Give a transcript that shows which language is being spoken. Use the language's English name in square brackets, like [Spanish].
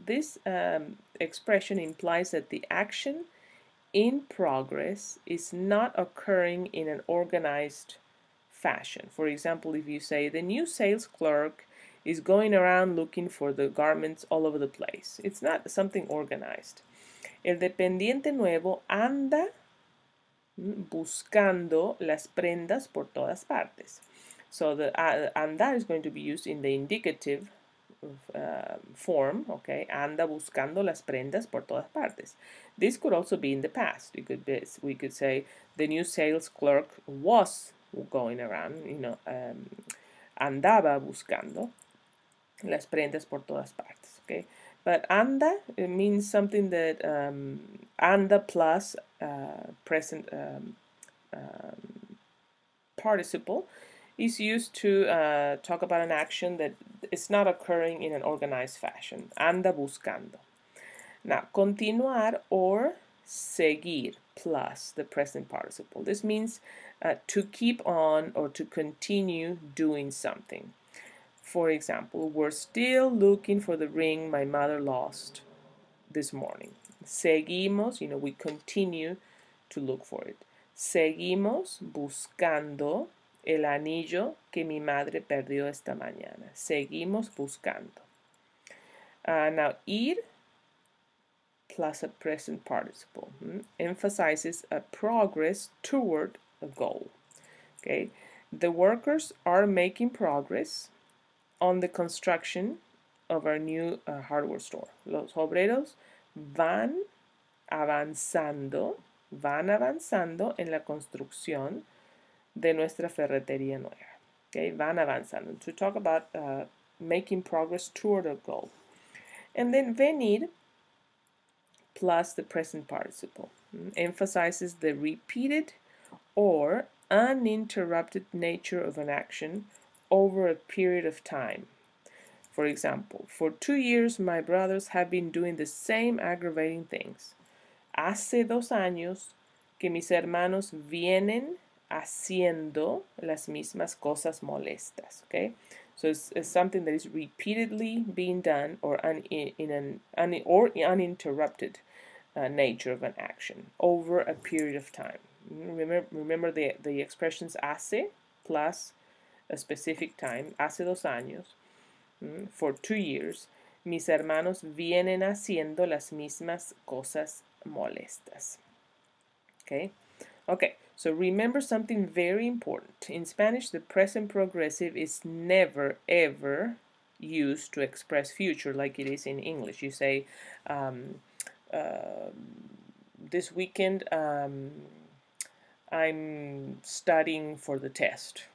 [English] This expression implies that the action in progress is not occurring in an organized fashion. For example, if you say the new sales clerk is going around looking for the garments all over the place, it's not something organized. [Spanish] El dependiente nuevo anda buscando las prendas por todas partes. [English] So the andar is going to be used in the indicative form, okay? [Spanish] Anda buscando las prendas por todas partes. [English] This could also be in the past. We could say the new sales clerk was going around, [Spanish] andaba buscando las prendas por todas partes, [English] okay? But anda, it means something that anda plus present participle is used to talk about an action that is not occurring in an organized fashion. [Spanish] Anda buscando. [English] Now, continuar or seguir plus the present participle. This means to keep on or to continue doing something. For example, we're still looking for the ring my mother lost this morning. Seguimos, we continue to look for it. [Spanish] Seguimos buscando el anillo que mi madre perdió esta mañana. Seguimos buscando. [English] Now, ir plus a present participle emphasizes a progress toward a goal. Okay, the workers are making progress on the construction of our new hardware store. [Spanish] Los obreros van avanzando en la construcción de nuestra ferretería nueva. Okay, van avanzando. [English] To talk about making progress toward a goal. And then venir plus the present participle emphasizes the repeated or uninterrupted nature of an action over a period of time. For example, for 2 years my brothers have been doing the same aggravating things. [Spanish] Hace 2 años que mis hermanos vienen haciendo las mismas cosas molestas. [English] Okay, so it's something that is repeatedly being done or in an uninterrupted nature of an action over a period of time. Remember the expressions hace plus a specific time, [Spanish] hace 2 años, [English] for 2 years, [Spanish] mis hermanos vienen haciendo las mismas cosas molestas. [English] Okay? Okay, so remember something very important. In Spanish, the present progressive is never, ever used to express future like it is in English. You say, this weekend, I'm studying for the test.